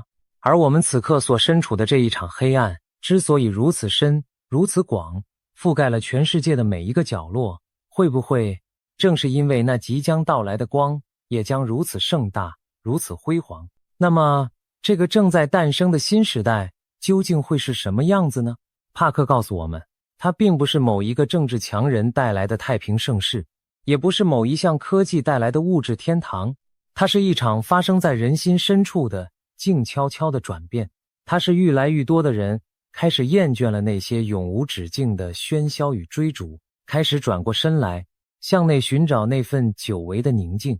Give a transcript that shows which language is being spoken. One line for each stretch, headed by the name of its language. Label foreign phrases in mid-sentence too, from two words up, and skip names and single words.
Chinese: 而我們此刻所身處的這一場黑暗之所以如此深，如此廣，覆蓋了全世界的每一個角落，會不會正是因為那即將到來的光也將如此盛大，如此輝煌？那麼這個正在誕生的新時代究竟會是什麼樣子呢？帕克告訴我們，它並不是某一個政治強人帶來的太平盛世，也不是某一項科技帶來的物質天堂，它是一場發生在人心深處的靜悄悄的轉變。它是愈來愈多的人開始厭倦了那些永無止境的喧囂與追逐，開始轉過身來向內尋找那份久違的寧靜。